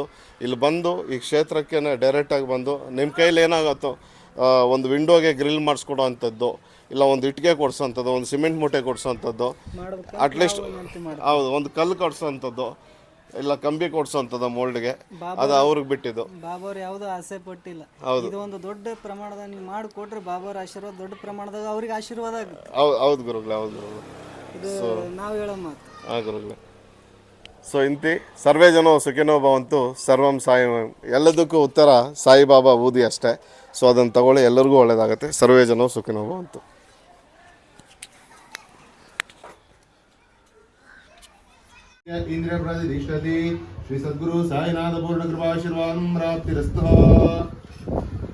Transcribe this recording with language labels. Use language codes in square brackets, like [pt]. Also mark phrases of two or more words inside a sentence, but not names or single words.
[kn] ಇಲ್ಲಿ ಬಂದು ಈ ಕ್ಷೇತ್ರಕ್ಕೆ ಡೈರೆಕ್ಟಾಗಿ ಬಂದು ನಿಮ್ಮ ಕೈಲಿ ಏನಾಗುತ್ತೋ ಒಂದು ವಿಂಡೋಗೆ ಗ್ರಿಲ್ ಮಾಡಿಸ್ಕೊಡೋ ಅಂಥದ್ದು, ಇಲ್ಲ ಒಂದು ಇಟ್ಟಿಗೆ ಕೊಡಿಸೋಂಥದ್ದು, ಒಂದು ಸಿಮೆಂಟ್ ಮೂಟೆ ಕೊಡಿಸೋಂಥದ್ದು, ಅಟ್ಲೀಸ್ಟ್ ಹೌದು ಒಂದು ಕಲ್ಲು ಕೊಡಿಸೋಂಥದ್ದು, ಇಲ್ಲ ಕಂಬಿ ಕೊಡಿಸೋಂಥದ್ದು ಮೋಲ್ಡ್ಗೆ, ಅದು ಅವ್ರಿಗೆ ಬಿಟ್ಟಿದ್ದು. ಬಾಬಾವ್ರು ಯಾವುದೂ ಆಸೆ ಪಟ್ಟಿಲ್ಲ. ಇದು ಒಂದು ದೊಡ್ಡ ಪ್ರಮಾಣದಾಗ ನೀವು ಮಾಡಿಕೊಟ್ರೆ ಬಾಬಾವ್ರ ಆಶೀರ್ವಾದ ದೊಡ್ಡ ಪ್ರಮಾಣದಾಗ ಅವ್ರಿಗೆ ಆಶೀರ್ವಾದ ಆಗುತ್ತೆ. ಹೌದು ಗುರುಗಳೇ, ಹೌದು ಗುರುಗಳೇ, ಇದು ನಾವು ಹೇಳೋ ಮಾತು. ಹಾಂ ಗುರುಗಳೇ. ಸೊ ಇಂತಿ [sa] ಸರ್ವೇ ಜನೋ ಸುಖಿನೋ ಭವಂತು, ಸರ್ವಂ ಸಾಯಿ, [kn] ಎಲ್ಲದಕ್ಕೂ ಉತ್ತರ ಸಾಯಿಬಾಬಾ ಊದಿ ಅಷ್ಟೇ. ಸೊ ಅದನ್ನು ತಗೊಳ್ಳಿ, ಎಲ್ಲರಿಗೂ ಒಳ್ಳೆಯದಾಗುತ್ತೆ. [sa] ಸರ್ವೇ ಜನೋ ಸುಖಿನೋ ಭವಂತು. इंद्रिय प्रतिष्ठति श्री सद्गुरु साईनाथ पूर्ण कृपाशीर्वाद प्राप्तिरस्तु।